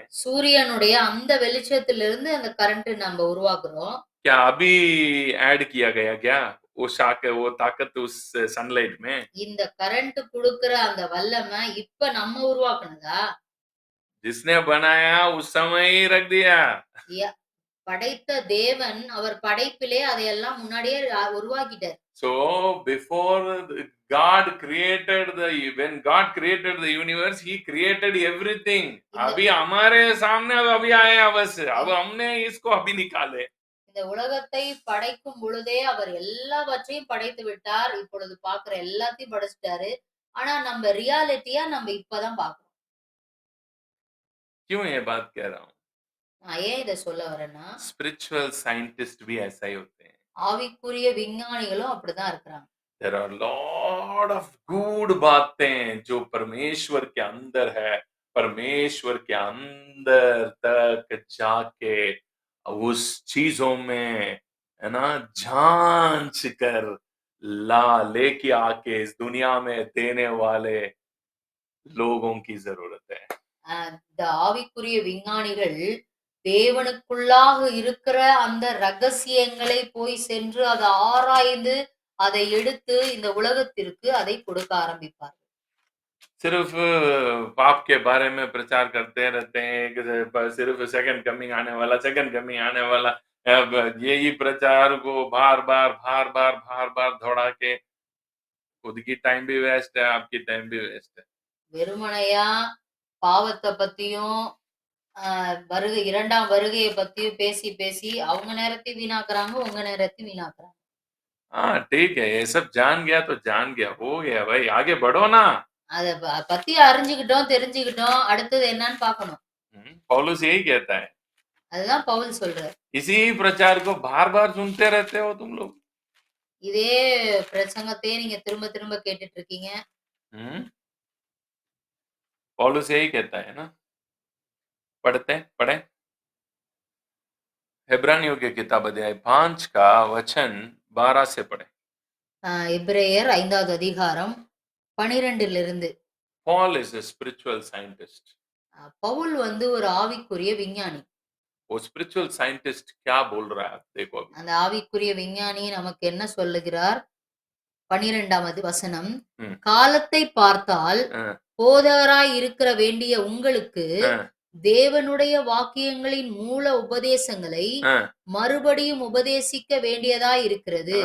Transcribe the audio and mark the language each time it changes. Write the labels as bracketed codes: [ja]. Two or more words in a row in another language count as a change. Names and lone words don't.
[ta] சூரியனுடைய அந்த வெளிச்சத்திலிருந்து அந்த கரண்ட் நம்ம உருவாக்குறோம். [hi] क्या अभी ऐड किया गया क्या वो ताकत उस सनलाइट में? [ta] இந்த கரண்ட் குடுக்குற அந்த வல்லமை இப்ப நம்ம உருவாக்குனதா? [hi] जिसने बनाया उस समय ही रख दिया। [ta] படைத்த தேவன் அவர் படைப்பிலே அதையெல்லாம் முன்னாடியே உருவாக்கிட்டார். [en] So before God created when God created the universe, he created everything. [hi] अभी हमारे सामने अभी आया बस, अब हमने इसको अभी निकाले। [ta] இந்த இந்த உலகத்தை படைக்கும் பொழுதே அவர் எல்லாவற்றையும் படைத்து விட்டார். இப்பொழுது பார்க்கிற எல்லாத்தையும் படைச்சுட்டாரு. ஆனா நம்ம ரியாலிட்டியா நம்ம இப்பதான் பார்க்கிறோம். [hi] क्यों ये बात कह रहा हूँ? [ta] நான் ஏன் இத சொல்ல வரேன்னா, [en] spiritual scientist [hi] भी ऐसा ही होते हैं. [ta] ஆவிக்குரிய விஞ்ஞானிகளும் அப்படிதான் இருக்கிறாங்க. [en] There are lot of good [hi] बातें जो परमेश्वर के अंदर है. परमेश्वर के अंदर तक जाके उस चीजों में है ना जांच कर लेके आके इस दुनिया में देने वाले लोगों की जरूरत है. [ta] இந்த ஆவிக்குரிய விஞ்ஞானிகள் தேவனுக்குள்ளாக இருக்கிற அந்த ரகசியங்களை போய் சென்று அதை ஆராய்ந்து அதை எடுத்து இந்த உலகத்திற்கு அதை கொடுக்க ஆரம்பிப்பார். [hi] सिर्फ पाप के बारे में प्रचार करते रहते हैं कि सिर्फ [en] second coming [hi] आने वाला अब यही प्रचार को बार बार दौड़ा के खुद की टाइम भी वेस्ट है, आपकी टाइम भी वेस्ट है. [ta] வெறுமனையா பாவத்தை பத்தியும் வருகை இரண்டாம் வருகையை பத்தியும் பேசி பேசி அவங்க நேரத்தையும் வீணாக்குறாங்க, உங்க நேரத்தையும் வீணாக்குறாங்க. [hi] हाँ ठीक है, ये सब जान गया तो जान गया, हो गया भाई, आगे बढ़ो ना. [ta] அத பத்தி அறிஞ்சுக்கிட்டோம், தெரிஞ்சுக்கிட்டோம், அடுத்தது என்னன்னு பார்க்கணும். [hi] पौलुस यही कहता है. [ta] அதுதான் பவுல் சொல்றார். [hi] इसी प्रचार को बार बार सुनते रहते हो तुम लोग. [ta] இதே பிரசங்கத்தையே நீங்க திரும்ப திரும்ப கேட்டுட்டு இருக்கீங்க. [hi] पौलुस यही कहता है ना. पढ़े इब्रानियों की किताब अध्याय 5 का वचन 12 से पढ़े. [ta] எபிரேயர் 5வது அதிகாரம் 12 [en] Paul is a spiritual scientist. [ta] பவுல் வந்து ஒரு ஆவிக்குரிய விஞ்ஞானி. [hi] वो [en] spiritual scientist [hi] क्या बोल रहा है देखो अभी. [ta] அந்த ஆவிக்குரிய விஞ்ஞானி நமக்கு என்ன சொல்லுகிறார்? 12வது வசனம், காலத்தை பார்த்தால் போதகராய் இருக்கிற வேண்டிய உங்களுக்கு தேவனுடைய வாக்கியங்களின் மூல உபதேசங்களை மறுபடியும் உபதேசிக்க வேண்டியதாய் இருக்கிறது.